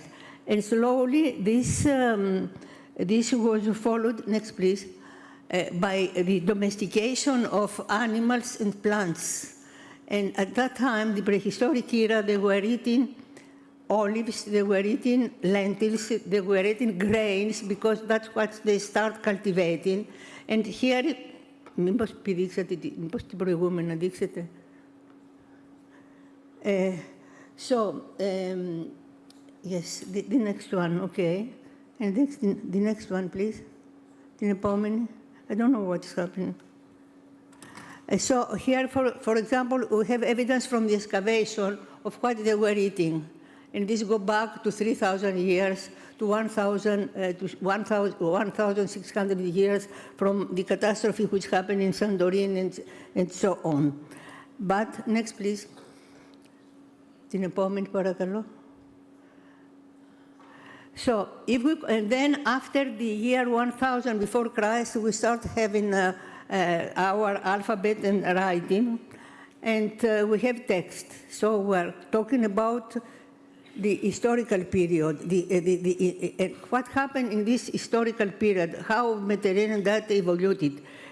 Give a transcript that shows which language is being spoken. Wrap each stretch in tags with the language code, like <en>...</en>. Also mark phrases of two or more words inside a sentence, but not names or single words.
<en>And slowly this was followed, next please, by the domestication of animals and plants. And at that time, the prehistoric era, they were eating olives, they were eating lentils, they were eating grains, because that's what they start cultivating. And here,</en> <el>μήπως την προηγούμενη δείξετε.</el> <en>So, yes, the next one, okay. And the next one, please.</en> <el>Την επόμενη.</el> <en>I don't know what's happening. So here, for example, we have evidence from the excavation of what they were eating. And this goes back to 3,000 years, to 1,600 years from the catastrophe which happened in Santorini and so on. But, next please.</en> <el>Την επόμενη, παρακαλώ.</el> <en>So, and then after the year 1000 before Christ, we start having our alphabet and writing, and we have text. So we're talking about the historical period, what happened in this historical period, how Mediterranean diet evolved.</en>